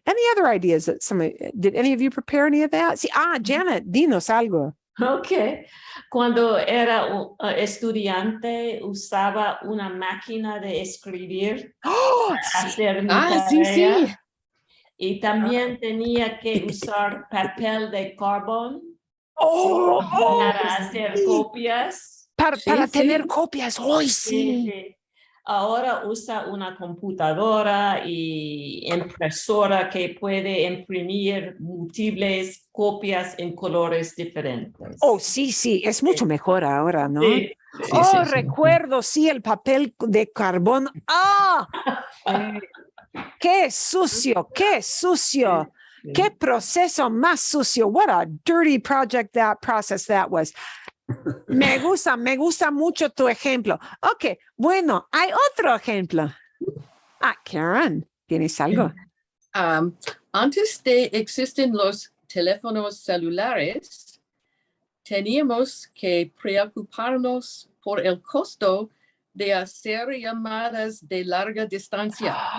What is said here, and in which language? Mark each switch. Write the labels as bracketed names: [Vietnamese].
[English] Any other ideas that did any of you prepare any of that? [Spanish] Sí, Janet, dinos algo. Ok. Cuando era estudiante, usaba una máquina de escribir para hacer mi tarea. Sí. Y también tenía que usar papel de carbón para hacer copias. Para tener copias, hoy sí. Ahora usa una computadora y impresora que puede imprimir múltiples copias en colores diferentes. Oh, sí, es mucho mejor ahora, ¿no? Sí. Recuerdo, el papel de carbón. ¡Qué sucio! ¡Qué proceso más sucio! [English] What a dirty process that was. [Spanish] Me gusta mucho tu ejemplo. Ok, bueno, hay otro ejemplo. Karen, ¿tienes algo? Antes de existen los teléfonos celulares, teníamos que preocuparnos por el costo de hacer llamadas de larga distancia.